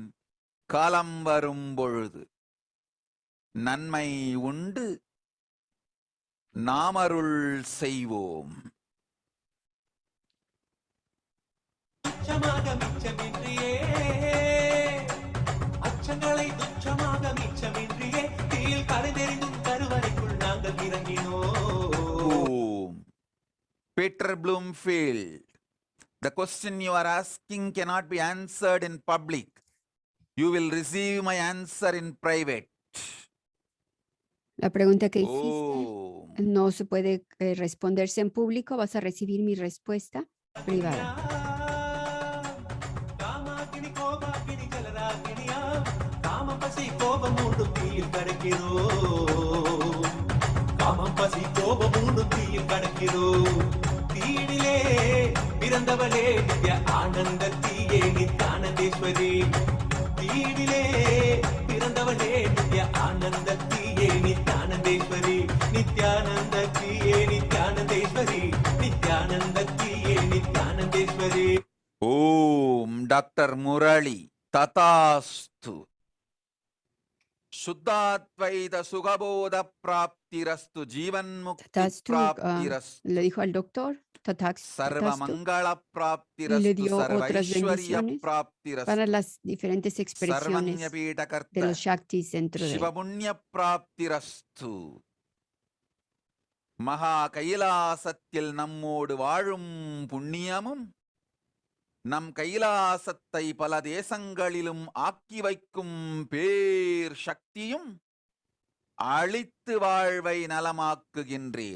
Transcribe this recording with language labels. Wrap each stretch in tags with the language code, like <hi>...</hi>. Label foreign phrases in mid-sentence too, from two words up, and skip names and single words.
<ta>காலம் வரும் பொழுது நன்மை உண்டு நாமருள் செய்வோம். துச்சமாக மிச்சமின்றியே அச்சங்களை துச்சமாக மிச்சமின்றியே தீயில் கரைதெறிந்தும் கருவறைக்குள் நாங்கள் இறங்கினோம். Om.</ta> <en>Peter Bloomfield, the question you are asking cannot be answered in public. You will receive my answer in private.</en> <es>La pregunta que hiciste Om. no se puede responderse en público, vas a recibir mi respuesta privada.</es> <ta>காமாக்கினி கோபாக்கினி ஜலராக்கினியா காமம் பசி கோபம் மூண்டும் தீயில் கடக்கிறோம். காமம் பசி கோபம் மூண்டும் தீயில் கடக்கிறோம். தீயினிலே பிறந்தவளே நித்ய ஆனந்த தீயே நித்யானந்தேஸ்வரி தீயினிலே பிறந்தவளே நித்ய ஆனந்த தீயே நித்யானந்தேஸ்வரி நித்யானந்த தீயே நித்யானந்தேஸ்வரி நித்யானந்த தீயே நித்யானந்தேஸ்வரி.</ta> <sa>Om. Dr. Murali. Tatastu. शुद्धाद्वैत सुखबोध प्राप्तिरस्तु. जीवन् मुक्ति Tatastu, Praptirastu.</sa> <es>le dijo al doctor Tatastu,</es> <sa>Sarvamangala</sa> <es>y le</es> <sa>praptirastu,</sa> <es>dio otras</es> <sa>Sarvaishwarya</sa> <es>bendiciones para</es> <sa>praptirastu,</sa> <es>las diferentes expresiones de</es> <sa>Sarvanyapitakarta,</sa> <es>los Shaktis dentro de él.</es> <sa>शिवपुण्य प्राप्तिरस्तु.</sa> <ta>மகா கைலாசத்தில் நம்மோடு வாழும் புண்ணியமும் நம் கைலாசத்தை பல தேசங்களிலும் ஆக்கி வைக்கும் பேர் சக்தியும் அழித்து வாழ்வை நலமாக்குகின்றேன்.</ta>